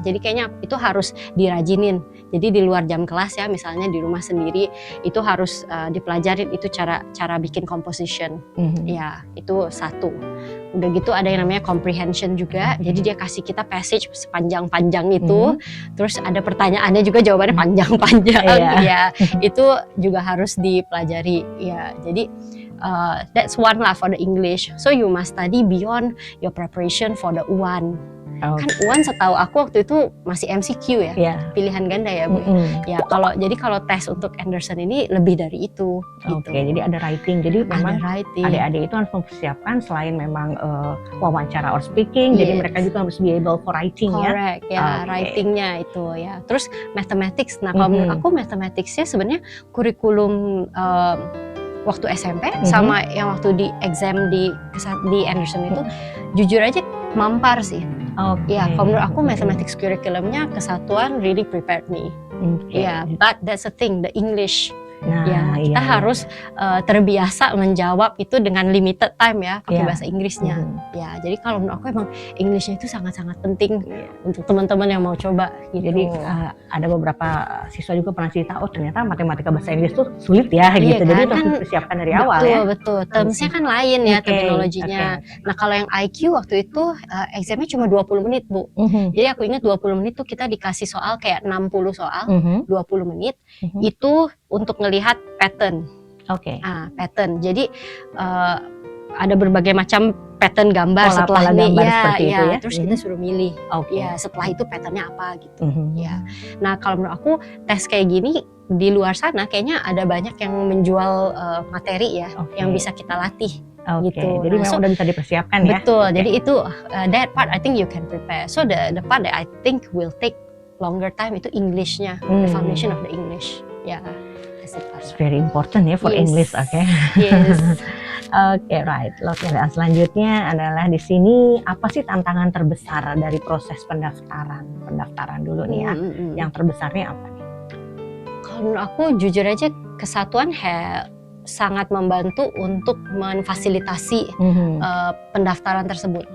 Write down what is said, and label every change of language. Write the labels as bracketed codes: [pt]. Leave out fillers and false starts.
[id] Jadi kayaknya itu harus dirajinin. Jadi di luar jam kelas ya, misalnya di rumah sendiri itu harus dipelajarin itu cara bikin composition. Ya, itu satu. Udah gitu ada yang namanya comprehension juga. Jadi dia kasih kita passage sepanjang-panjang itu. Terus ada pertanyaannya juga, jawabannya panjang-panjang. Ya, itu juga harus dipelajari. Ya, jadi [en] that's one lah for the English. So you must study beyond your preparation for the U1. [id] Kan U1 setahu aku waktu itu masih MCQ ya, pilihan ganda ya Bu. Ya, jadi kalau tes untuk Anderson ini lebih dari itu. Gitu. Jadi ada writing. Jadi memang adik-adik itu harus mempersiapkan selain memang wawancara [en] or speaking. [id] Jadi mereka juga harus [en] be able for writing. [id] Correct, ya. Writingnya itu ya. Terus mathematics. Nah, kalau menurut aku mathematicsnya sebenarnya kurikulum waktu SMP sama yang waktu di exam di Anderson itu jujur aja mampar sih. Ya, kalau menurut aku mathematics curriculumnya kesatuan [en] really prepared me. Ya, but that's the thing, the English. [id] Ya, kita harus terbiasa menjawab itu dengan limited time ya, pakai bahasa Inggrisnya. Ya, jadi kalau menurut aku emang Englishnya itu sangat-sangat penting untuk teman-teman yang mau coba. Gitu. Jadi ada beberapa siswa juga pernah cerita, oh ternyata matematika bahasa Inggris tuh sulit ya, gitu. Jadi harus dipersiapkan dari awal ya. Betul. Termsnya kan lain ya, terminologinya. Nah, kalau yang IQ waktu itu examnya cuma 20 menit Bu. Jadi aku ingat 20 menit tuh kita dikasih soal kayak 60 soal, 20 menit. Itu untuk ngelihat pattern. Pattern. Jadi ada berbagai macam pattern gambar setelah ini ya. Terus kita suruh milih. Ya, setelah itu patternnya apa gitu. Ya. Nah, kalau menurut aku tes kayak gini di luar sana kayaknya ada banyak yang menjual materi ya, yang bisa kita latih. Oke, gitu. jadi memang udah bisa dipersiapkan ya. Betul. Jadi itu [en] that part I think you can prepare. So the part that I think will take longer time [id] itu [en] English-nya, the foundation of the English. Ya, it's very important [id] ya [en] for English, oke. Yes. Oke, right. [id] Oke, dan selanjutnya adalah di sini apa sih tantangan terbesar dari proses pendaftaran? Pendaftaran dulu nih ya. Yang terbesarnya apa nih? Kalau menurut aku jujur aja Kesatuan sangat membantu untuk memfasilitasi pendaftaran tersebut.